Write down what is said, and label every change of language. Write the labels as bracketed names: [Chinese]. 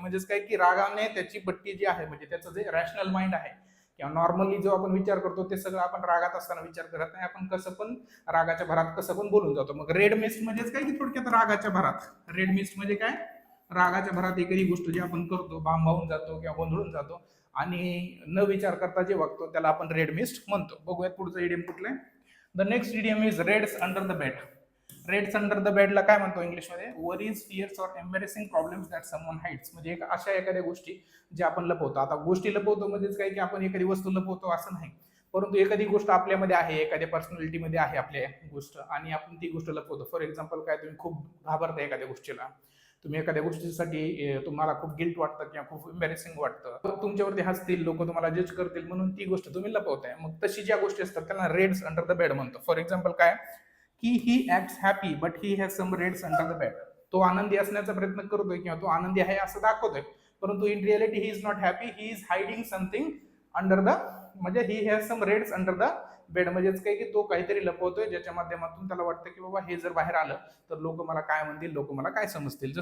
[Marathi] म्हणजेच काय की रागाने त्याची पट्टी जी आहे, म्हणजे त्याचं जे रॅशनल माइंड आहे किंवा नॉर्मली जो आपण विचार करतो ते सगळं आपण रागात असताना विचार करत नाही, आपण कसं पण रागाच्या भरात कसं पण बोलून जातो. मग रेड मिस्ट म्हणजेच काय की थोडक्यात रागाच्या भरात, रेड मिस्ट म्हणजे काय, रागाच्या भरात एखादी गोष्ट जी आपण करतो, भांबावून जातो किंवा गोंधळून जातो आणि न विचार करता जे वागतो त्याला आपण रेड मिस्ट म्हणतो. बघूयात पुढचं इडियम कुठलं आहे. [English] The next idiom is reds under the bed. Reds under the बेडला [Marathi] काय म्हणतो इंग्लिशमध्ये, [English] worries, fears or embarrassing problems that someone hides, [Marathi] म्हणजे अशा एखाद्या गोष्टी जे आपण लपवतो. आता गोष्टी लपवतो म्हणजेच काय की आपण एखादी वस्तू लपवतो असं नाही, परंतु एखादी गोष्ट आपल्यामध्ये आहे, एखाद्या पर्सनॅलिटीमध्ये आहे आपल्या गोष्ट, आणि आपण ती गोष्ट लपवतो. फॉर एक्झाम्पल काय, तुम्ही खूप घाबरता एखाद्या गोष्टीला, तुम्ही एखाद्या गोष्टीसाठी तुम्हाला खूप गिल्ट वाटतं किंवा खूप एम्बॅरेसिंग वाटतं, तुमच्यावरती हसतील लोक, तुम्हाला जज करतील, म्हणून ती गोष्ट तुम्ही लपवताय. मग तशी ज्या गोष्टी असतात त्यांना रेड्स अंडर द बेड म्हणतो. [English] For example काय, की he acts happy but he has some reds under the bed. [Marathi] तो आनंदी असण्याचा प्रयत्न करतोय किंवा तो आनंदी आहे असं दाखवतोय, परंतु [English] in reality he is not happy, he is hiding something under the, [Marathi] म्हणजे [English] he has some reds under the bed, [Marathi] म्हणजेच काय की तो काहीतरी लपवतोय ज्याच्या माध्यमातून त्याला वाटतं की बाबा हे जर बाहेर आलं तर लोक मला काय म्हणतील, लोक मला काय समजतील.